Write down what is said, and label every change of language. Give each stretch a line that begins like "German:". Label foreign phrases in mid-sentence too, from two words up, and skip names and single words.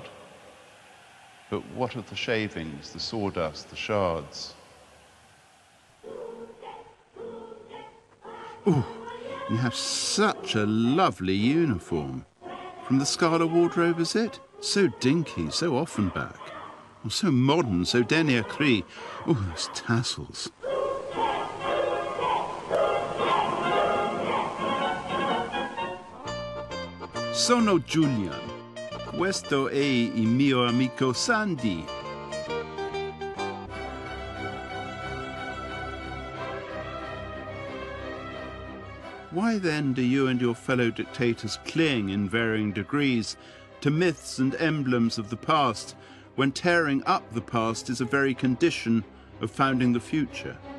English: But what of the shavings, the sawdust, the shards? Ooh, you have such a lovely uniform. From the Scala wardrobe, is it? So dinky, so Offenbach. Oh, so modern, so
French: dernier cri.
English: Oh, those tassels.
Italian: Sono Julian. Questo è il mio amico Sandy.
English: Why then do you and your fellow dictators cling in varying degrees to myths and emblems of the past, when tearing up the past is a very condition of founding the future?